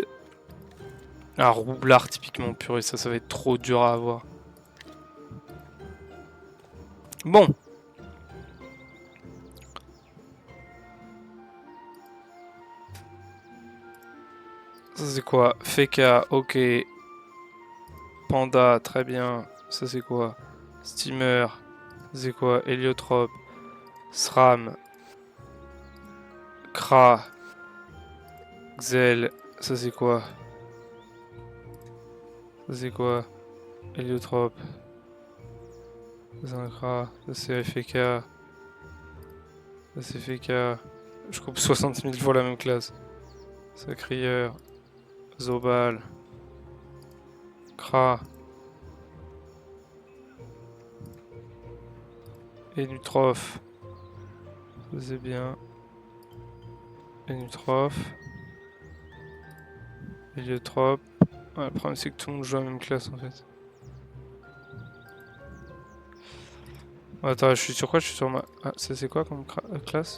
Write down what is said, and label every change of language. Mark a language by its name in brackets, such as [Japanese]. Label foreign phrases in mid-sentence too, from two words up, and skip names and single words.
[French] Ah, roublard typiquement, purée, ça va être trop dur à avoir. Bon. Ça c'est quoi? Feka, ok. Panda, très bien. Ça c'est quoi? Steamer. C'est quoi? Héliotrope. SRAM. Kra. Xel. Ça c'est quoi? Ça c'est quoi? Héliotrope. Ça c'est un Kra. Ça c'est FK. Ça c'est FK. Je coupe 60 000 fois la même classe. Sacrieur. Zobal. Kra. Héliotrope. Ça c'est bien. Héliotrope. Héliotrope. Ouais, le problème c'est que tout le monde joue à la même classe en fait. Attends, je suis sur quoi? Je suis sur ma... Ah, ça c'est quoi comme classe?